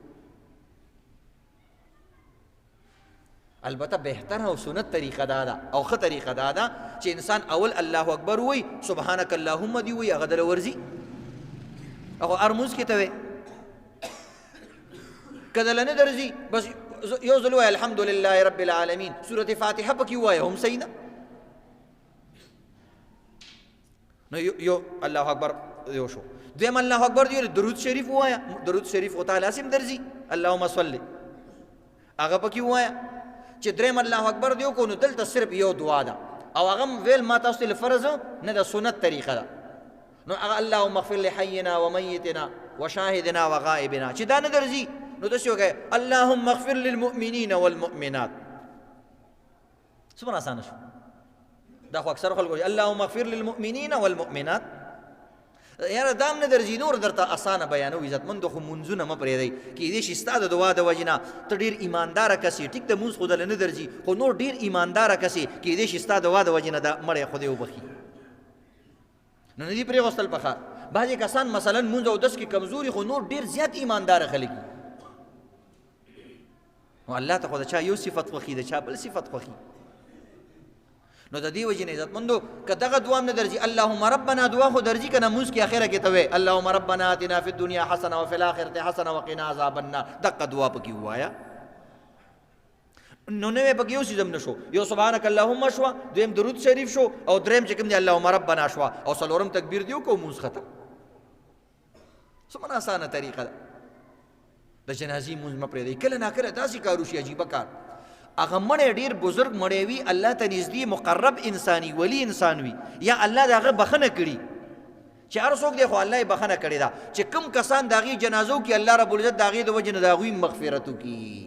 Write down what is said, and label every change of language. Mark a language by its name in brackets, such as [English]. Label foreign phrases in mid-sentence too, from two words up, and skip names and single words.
[Pashto] البته بهتره او سنت طریقه دا ده او ښه طریقه دا ده چې انسان اول [Arabic] الله اکبر [Pashto] وی [Arabic] سبحانك اللهم [Pashto] دی وی هغه دله ورځي هغه ارموز کې ته وی که دله نه درځي بس یو ځل وایه [Arabic] الحمدلله رب العالمین [Pashto] سورة فاتحه پکې ووایه هم صحیح ده. نو یو [Arabic] الله اکبر [Pashto] یو شو. دویم [Arabic] الله اکبر [Pashto] دی درود شریف ووایه درود شریف خو تعالی سم درځي [Arabic] اللهم صل [Pashto] هغه پکې ووایه. چې دریم [Arabic] الله اکبر [Pashto] دیو کو نو دلته صرف یو دعا ده او هغه ویل ما تاسو ته فرض نه د سنت طریقه ده. نو هغه [Arabic] اللهم اغفر لحينا وميتنا وشاهدنا وغائبنا [Pashto] چې دا نه درځي نو داسې وکړئ [Arabic] اللهم اغفر للمؤمنین والمؤمنات. [Pashto] څومره اسانه شو دا خو اکثر خلکو [Arabic] اللهم اغفر للمؤمنین والمؤمنات [Pashto] یاره دام نه درځي نور درته اسانه بیانو عزتمندو خو مونځونه مه پرېږدئ کیدای شي ستا د دعا د وجې نه ته ډېر ایمانداره کس یې ټیک د مونځ خو دله نه درځي خو نور ډېر ایمانداره کس یې کیدای شي ستا د دعا د وجې نه دا مړی خدای وبخي نو نه دي پرېغوستل پخار. بعضې کسان مثلا مونځ او دس کې کمزوري خو نور ډېر زیات ایمانداره خلک وي نو الله ته خو د چا یو صفت خوښي د چا بل صفت خوښي نو د دې وجې نه عزتمندو که دغه دعا هم نه درځي [Arabic] اللهم ربنا [Pashto] دعا خو درځي که نه مونځ کې اخره کې ته وایې [Arabic] اللهم ربنا آتنا فی الدنیا حسنه وفي الآخرة حسنه وقنا عذاب النار [Pashto] دغه دعا پکې ووایه نو نوې پکې یو څیز هم نه شو یو [Arabic] سبحانک اللهم [Pashto] شوه دویم درود شریف شو او دریم چې کوم دی [Arabic] اللهم ربنا [Pashto] شوه او څلورم تکبیر دی وکړو مونځ ختم څومره اسانه طریقه ده د جنازې مونځ مه پرېږدئ کله ناکله داسې کار وشي عجیبه کار هغه مړی ډېر بزرګ مړی وي الله ته نږدې مقرب انساني ولی انسان وي یا الله د هغه بخښنه کړي چې هر څوک دی خو الله یې بخښنه کړې ده چې کوم کسان د هغې جنازو کې [Arabic] الله رب العزت [Pashto] د هغې د وجې نه د هغوی مغفرت وکړي